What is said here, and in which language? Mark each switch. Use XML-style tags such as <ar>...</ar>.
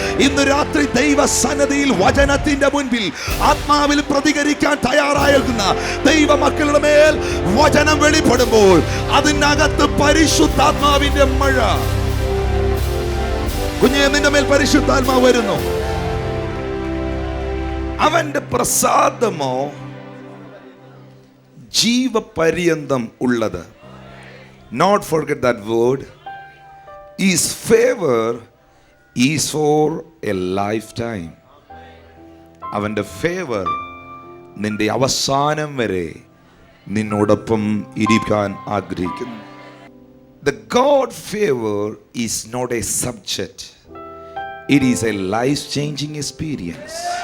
<ml>ഇന്ന് രാത്രി ദൈവസന്നിധിയിൽ വചനത്തിന്റെ മുൻപിൽ ആത്മാവിൽ പ്രതികരിക്കാൻ തയ്യാറാകുന്ന ദൈവമക്കളുടെ മേൽ വചനം വെളിപ്പെടുമ്പോൾ അതിനകത്ത് പരിശുദ്ധാത്മാവിന്റെ മഴ. കുഞ്ഞേ, നിന്റെ മേൽ പരിശുദ്ധാത്മാവ് വരുന്നു. അവന്റെ പ്രസാദമോ ജീവപര്യന്തം ഉള്ളത്.</ml> <en>Not forget that word. His favor is for a lifetime.</en> <ml>അവന്റെ ഫേവർ നിന്റെ അവസാനം വരെ നിന്നോടൊപ്പം ഇരിക്കാൻ ആഗ്രഹിക്കുന്നു.</ml> <en>The God favor is not a subject. It is a life-changing experience.</en>